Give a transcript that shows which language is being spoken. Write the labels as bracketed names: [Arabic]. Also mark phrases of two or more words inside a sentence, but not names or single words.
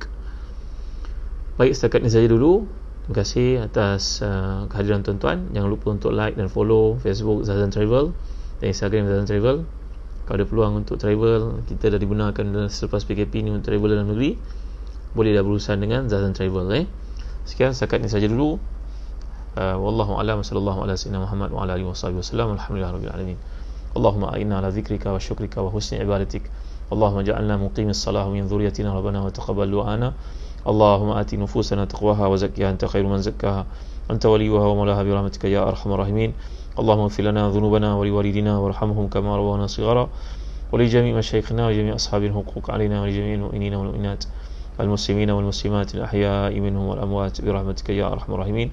[Malay] Baik, setakat ini saja dulu. Terima kasih atas kehadiran tuan-tuan. Jangan lupa untuk like dan follow Facebook Zazan Travel dan Instagram Zazan Travel. Kalau ada peluang untuk travel, kita dah dibenarkan selepas PKP ni untuk travel dalam negeri, boleh dah berurusan dengan Zazan Travel. Sekian, setakat ini saja dulu. [Arabic] والله أعلم، صلى الله على سيدنا محمد وعلى آله وسلم. الحمد لله رب العالمين. اللهم أعنا على ذكرك وشكرك وحسن عبادتك. اللهم اجعلنا مقيمي الصلاة من ذريتنا ربنا وتقبل دعاءنا. اللهم آت نفوسنا تقواها وزكها أنت خير من زكاها أنت وليها ومولاها برحمتك يا أرحم الراحمين. اللهم اغفر لنا ذنوبنا ولوالدينا وارحمهم كما ربونا صغارا ولجميع مشايخنا وجميع أصحاب الحقوق علينا ولجميع المؤمنين والمؤمنات المسلمين والمسلمات الأحياء منهم والأموات برحمتك يا أرحم الراحمين.